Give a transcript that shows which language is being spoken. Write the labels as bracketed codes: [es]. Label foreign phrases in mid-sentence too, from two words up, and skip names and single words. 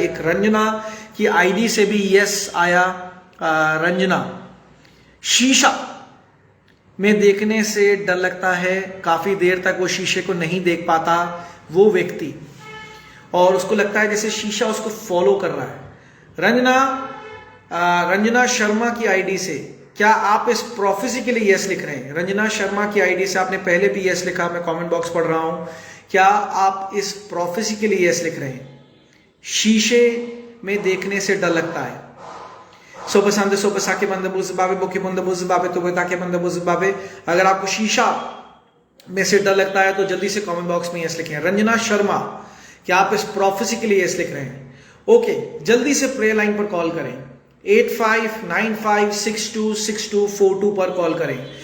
[hi] एक रंजना की आईडी से भी यस आया। रंजना, शीशा में देखने से डर लगता है, काफी देर तक वो शीशे को नहीं देख पाता वो व्यक्ति, और उसको लगता है जैसे शीशा उसको फॉलो कर रहा है। रंजना शर्मा की आईडी से, क्या आप इस प्रोफेसी के लिए यस लिख रहे हैं? रंजना शर्मा की आईडी से आपने पहले भी यस लिखा, मैं [en] comment box [hi] पढ़ रहा हूं। क्या आप इस प्रोफेसी के लिए यस लिख रहे हैं? शीशे में देखने से डर लगता है। सोबे सांदे सोबे साके बंदे बुझ बाबे बुके बंदे बुझ बाबे तो बेटा के बंदे बुझ बाबे। अगर आपको शीशा में से डर लगता है तो जल्दी से [en] comment box [hi] में यस लिखें। रंजना शर्मा, क्या आप इस प्रोफेसी के लिए यस लिख रहे हैं? ओके, जल्दी से [en] prayer line [hi] पर कॉल करें। 8595626242 पर कॉल करें।